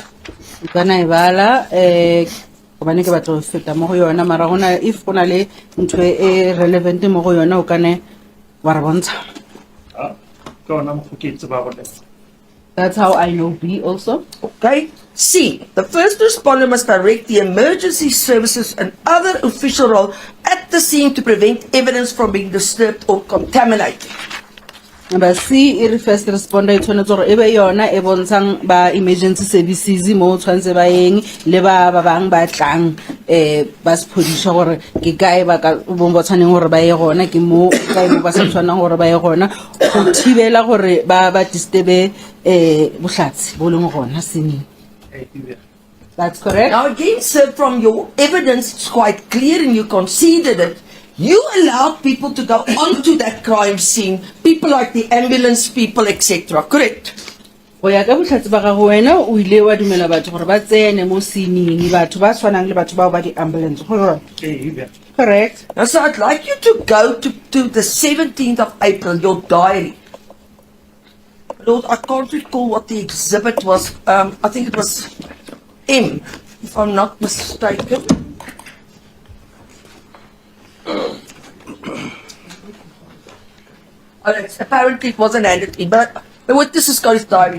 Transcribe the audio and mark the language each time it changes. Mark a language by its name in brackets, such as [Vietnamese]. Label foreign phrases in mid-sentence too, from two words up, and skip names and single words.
[English] If relevant That's how I know B also. Okay. C. The first responder must direct the emergency services and other official role at the scene to prevent evidence from being disturbed or contaminated. Number C, the first responder [Tswana] e tshwanetse gore ebe yona e bontshang ba [English] emergency services [Tswana] mo tshwanetse ba eng le ba bang ba tlang ba sepodisha gore ke kae ba ka bombotsaneng gore ba ye gona ke mo kae ba sa tshwanang gore ba ye gona go thibela gore ba disturbe bohlatsi bo leng gona sineng. [English] That's correct. Now again, sir, from your evidence, it's quite clear and you conceded it. You allowed people to go onto that crime scene, people like the ambulance people, etc. Correct? [Tswana] Go ya ka bohlatsi ba gago wena o ile wa dumela batho gore ba tsene mo sineng batho ba tshwanang le batho ba ba di ambulance. [English] Correct. Now, so I'd like you to go to the 17th of April, your diary. Lord, I can't recall what the exhibit was. I think it was M, if I'm not mistaken. Apparently it wasn't handed in, but the witness has got his diary.